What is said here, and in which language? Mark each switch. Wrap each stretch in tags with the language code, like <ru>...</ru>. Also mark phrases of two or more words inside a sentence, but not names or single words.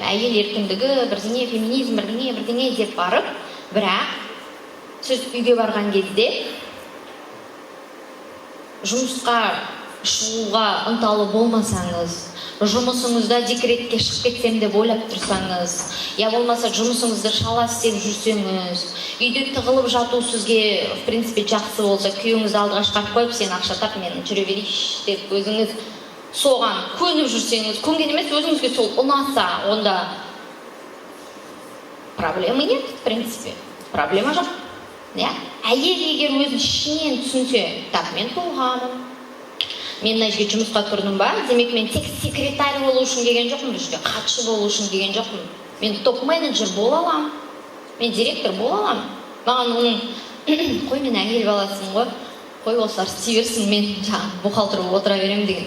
<kk>Әйел еркіндігі, бірдеңе, феминизм, бірдеңе деп барып, бірақ сіз үйге барған кезде жұмысқа шығуға ынталы болмасаңыз, жұмысыңызда декретке шығып кетсем деп ойлап тұрсаңыз, я болмаса жұмысыңызды шала істеп жүрсеңіз, үйде тығылып жату сізге</kk> <ru>в принципе</ru> <kk>жақсы болса, күйеуіңізді алдыға шығарып қойып, сен ақша тап, мен жүре берейінші деп өзіңіз соған көніп жүрсеңіз, көнген емес, өзіңізге сол ұнаса, онда</kk> <ru>проблема нет, в принципе,</ru> <kk>проблема жоқ. Әйел егер өзін ішінен түсінсе, так, мен тұлғамын, мен мына жерге жұмысқа тұрдым ба, демек мен тек секретарь болу үшін келген жоқпын, бұл жерге хатшы болу үшін келген жоқпын. Мен топ-менеджер бола аламын, мен директор бола аламын. Маған оның, қой, мен әйел баласың ғой, қой, осылар істей берсін, мен бухгалтер болып отыра беремін деген.</kk>